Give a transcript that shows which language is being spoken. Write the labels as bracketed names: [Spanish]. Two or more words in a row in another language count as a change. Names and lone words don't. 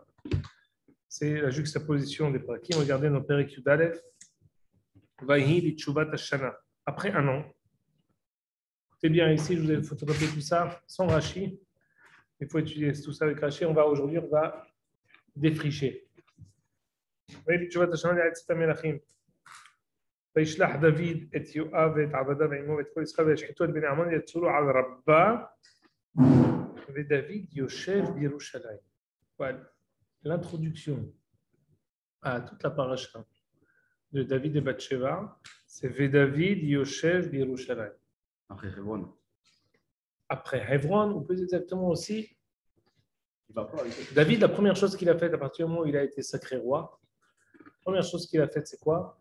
[French] C'est la juxtaposition des parakim. Regardez nos [Hebrew] פרק יוד אלף. ויהי לתשובת השנה. [French] Après un an. Écoutez bien ici, je vous ai photocopié tout ça sans Rashi. Il faut étudier tout ça avec Rashi. Aujourd'hui, on va défricher. [Hebrew] ויהי לתשובת השנה לעת צאת המלכים. וישלח דוד את יואב ואת עבדיו ועמו ואת כל ישראל וישחטו את בני עמון ויצאו לו על רבה ודוד יושב בירושלים. [French] Voilà l'introduction à toute la paracha de David et Bathsheba, c'est [Hebrew] דוד יושב ירושלים. [French] Après Hebron. Après Hebron, ou plus exactement aussi, David, la première chose qu'il a faite à partir du moment où il a été sacré roi, la première chose qu'il a faite, c'est quoi?